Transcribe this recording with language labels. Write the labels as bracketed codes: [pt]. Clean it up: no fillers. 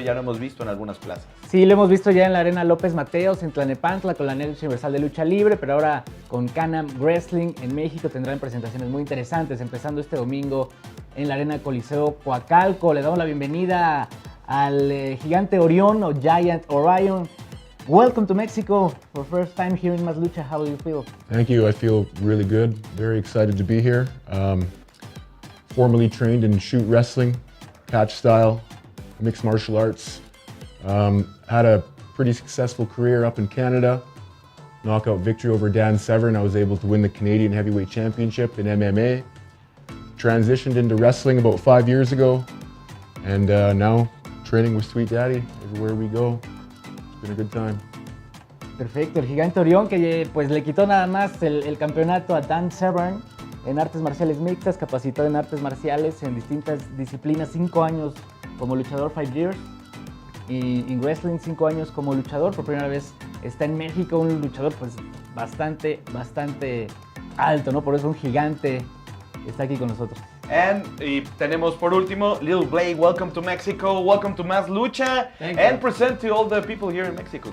[es] Ya lo hemos visto en algunas plazas. Sí, lo hemos visto ya en la Arena López Mateos, en Tlalnepantla, con la Next Universal de Lucha Libre, pero ahora con Can-Am Wrestling en México tendrán presentaciones muy interesantes, empezando este domingo en la Arena Coliseo Coacalco. Le damos la bienvenida al gigante Orión, o Giant Orion. [en] Welcome to Mexico for first time here in Más Lucha. How do you feel? Thank you. I feel really good. Very excited to be here. Formerly trained in shoot wrestling, catch style, mixed martial arts. Had a pretty successful career up in Canada. Knockout victory over Dan Severn. I was able to win the Canadian Heavyweight Championship in MMA. Transitioned into wrestling about 5 years ago, and now training with Sweet Daddy everywhere we go. It's been a good time. [es] Perfecto, el gigante Orión, que pues le quitó nada más el campeonato a Dan Severn en artes marciales mixtas, capacitado en artes marciales en distintas disciplinas, 5 años como luchador, [en] 5 years, [es] y en wrestling 5 años como luchador. Por primera vez está en México, un luchador pues bastante alto, ¿no? Por eso un gigante está aquí con nosotros. Y tenemos por último [en] Little Blade. Welcome to Mexico, welcome to Más Lucha. And present to all the people here in Mexico.